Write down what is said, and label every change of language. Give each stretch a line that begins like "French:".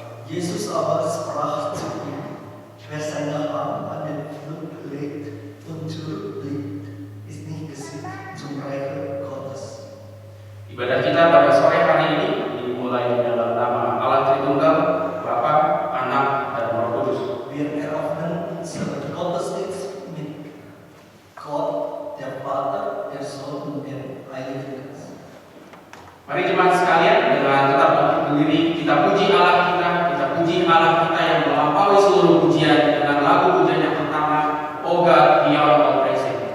German: Jesus aber sprach zu ihm, wer seine Hand an den Pflug legt und zurückblickt, ist nicht gesinnt zum Reiche Gottes.
Indonesian: Ibadah kita pada sore hari ini dimulai dalam nama Allah Tritunggal, Bapa, Anak, dan Roh Kudus.
German: Wir eröffnen unseren Gottesdienst mit Gott, der Vater, der Sohn und der Heilige Geist.
Indonesian: Mari jemaat sekalian dengan tetap berdiri kita puji Allah kita yang melampaui seluruh pujian dengan lagu pujian yang pertama, O God, Beyond All Praising.